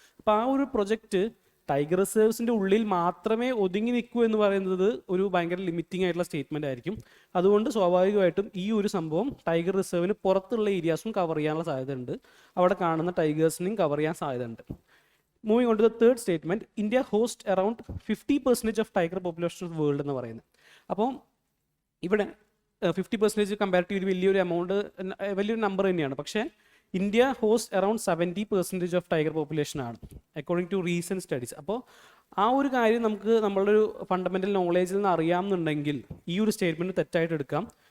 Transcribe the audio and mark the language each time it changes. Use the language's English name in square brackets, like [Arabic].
[Malayalam] അപ്പോൾ ആ ഒരു പ്രൊജക്റ്റ് ടൈഗർ റിസർവ്സിൻ്റെ ഉള്ളിൽ മാത്രമേ ഒതുങ്ങി നിൽക്കൂ എന്ന് പറയുന്നത് ഒരു ഭയങ്കര ലിമിറ്റിംഗ് ആയിട്ടുള്ള സ്റ്റേറ്റ്മെൻ്റ് ആയിരിക്കും. അതുകൊണ്ട് സ്വാഭാവികമായിട്ടും ഈ ഒരു സംഭവം ടൈഗർ റിസർവിന് പുറത്തുള്ള ഏരിയാസും കവർ ചെയ്യാനുള്ള സാധ്യതയുണ്ട്. അവിടെ കാണുന്ന ടൈഗേഴ്സിനെയും കവർ ചെയ്യാൻ സാധ്യതയുണ്ട്. [English] Moving on to the third statement, India hosts around 50% of tiger population of the world [Malayalam] എന്ന് പറയുന്നത്. അപ്പോൾ ഇവിടെ 50% കമ്പാരിറ്റീവ്ലി വലിയൊരു എമൗണ്ട്, വലിയൊരു നമ്പർ തന്നെയാണ്. [English] പക്ഷേ India host around 70% of tiger population ആണ് according to recent studies. [Malayalam] അപ്പോൾ ആ ഒരു കാര്യം നമുക്ക് നമ്മളുടെ ഒരു ഫണ്ടമെൻ്റൽ നോളേജിൽ നിന്ന് അറിയാമെന്നുണ്ടെങ്കിൽ ഈ ഒരു സ്റ്റേറ്റ്മെൻറ്റ് തെറ്റായിട്ട് എടുക്കാം.